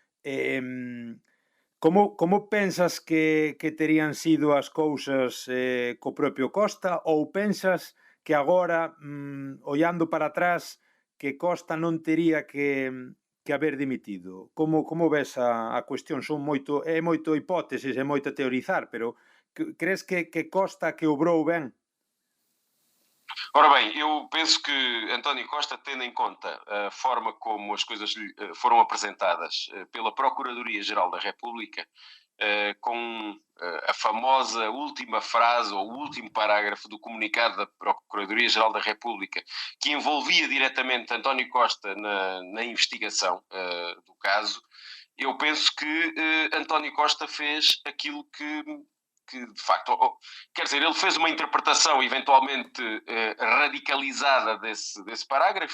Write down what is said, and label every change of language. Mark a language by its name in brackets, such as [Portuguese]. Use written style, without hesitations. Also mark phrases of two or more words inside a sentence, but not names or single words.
[Galician] Como pensas que terían sido as cousas co propio Costa ou pensas que agora, ollando para atrás, que Costa non tería que haber dimitido? Como ves a cuestión? É moito hipótesis, é moito teorizar, pero crees que Costa que obrou ben? [Portuguese] Ora bem, eu penso que António Costa, tendo em conta a forma como as coisas foram apresentadas pela Procuradoria-Geral da República, com a famosa última frase ou o último parágrafo do comunicado da Procuradoria-Geral da República, que envolvia diretamente António Costa na investigação do caso, eu penso que António Costa fez aquilo que de facto, quer dizer, ele fez uma interpretação eventualmente radicalizada desse parágrafo.